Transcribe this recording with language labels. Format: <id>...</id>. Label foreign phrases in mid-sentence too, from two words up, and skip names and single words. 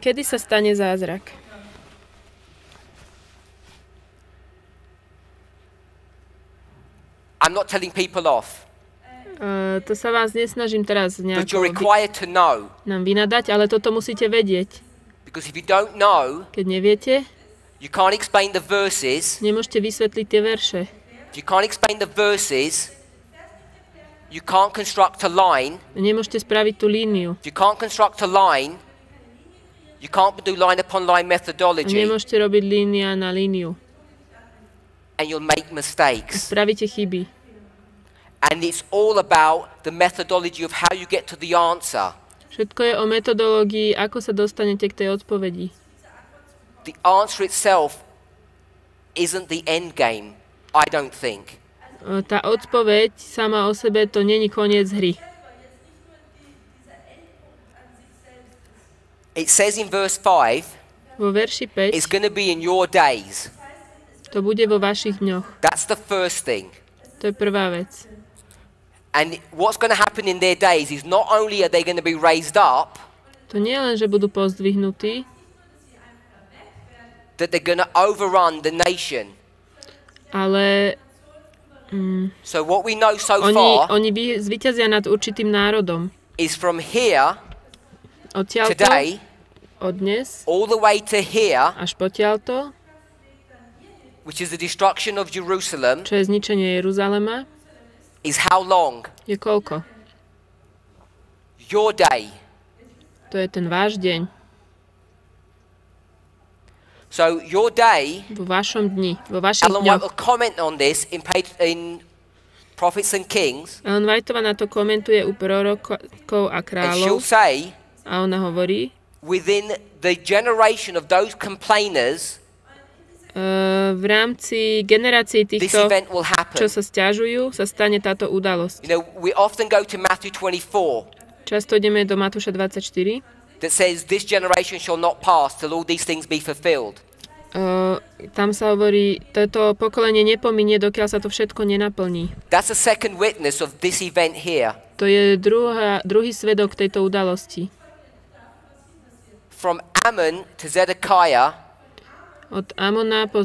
<sk>Kedy sa stane zázrak?</sk> <en>I'm not telling people off,</en> <sk>To sa vás nesnažím teraz</sk> <en>but you're</en> <sk>nejako</sk> <en>required to know.</en> <sk>nám vynadať, ale toto musíte vedieť.</sk> <en>Because if you don't know,</en> <sk>Keď neviete,</sk> <en>you can't explain the verses.</en> <sk>nemôžete vysvetliť tie verše.</sk> <en>If you can't explain the verses, you can't construct a line.</en> <sk>Nemôžete spraviť tú líniu.</sk> <en>If you can't construct a line, you can't do line upon line</en> <sk>A</sk> <en>methodology.</en> <sk>nemôžete robiť línia na líniu.</sk> <en>and you'll make mistakes.</en> <sk>Spravíte chyby.</sk> <en>And it's all about the methodology of how you get to the answer.</en> <sk>Všetko je o metodológii, ako sa dostanete k tej odpovedi.</sk> <en>The answer itself isn't the end game, I don't think.</en> <sk>Tá odpoveď sama o sebe to není koniec hry.</sk> <en>It says in verse 5,</en> <sk>Vo verši 5</sk> <en>it's going to be in your days.</en> <sk>to bude vo vašich dňoch.</sk> <en>That's the first thing.</en> <sk>To je prvá vec.</sk> <en>And what's going to happen in their days is not only are they going to be raised up,</en> <sk>To nie len, že budú pozdvihnutí,</sk> <en>that they're going to overrun the nation.</en> <sk>ale</sk> <en>So what we know so far</en> <sk>oni zvíťazia nad určitým národom.</sk> <en>is from here,</en> <sk>Odtiaľto,</sk> <en>today,</en> <sk>od dnes,</sk> <en>all the way to here,</en> <sk>až potiaľto,</sk> <en>which is the destruction of Jerusalem,</en> <sk>čo je zničenie Jeruzalema,</sk> <en>is how long?</en> <sk>je koľko?</sk> <en>Your day.</en> <sk>To je ten váš deň.</sk> <en>So your day,</en> <sk>Vo vašom dni, vo vašich</sk> <en>Ellen White</en> <sk>dňoch.</sk> <en>will comment on this in Prophets and Kings,</en> <sk>Ellen Whiteová na to komentuje u prorokov a</sk> <en>and she'll</en> <sk>kráľov</sk> <en>say,</en> <sk>a ona hovorí,</sk> <en>within the generation of those complainers,</en> <sk>v rámci generácií</sk> <en>this</en> <sk>týchto,</sk> <en>event will</en> <sk>čo</sk> <en>happen.</en> <sk>sa sťažujú, sa stane táto udalosť.</sk> <en>You know, we often go to Matthew 24,</en> <sk>Často ideme do Matúša 24,</sk> <en>that says, this generation shall not pass till all these things be fulfilled.</en> <sk>tam sa hovorí, toto pokolenie nepominie, dokiaľ sa to všetko nenaplní.</sk> <en>That's a second witness of this event here.</en> <sk>To je druhý svedok tejto udalosti.</sk> <en>From Ammon to Zedekiah</en> <sk>Od Amona po</sk>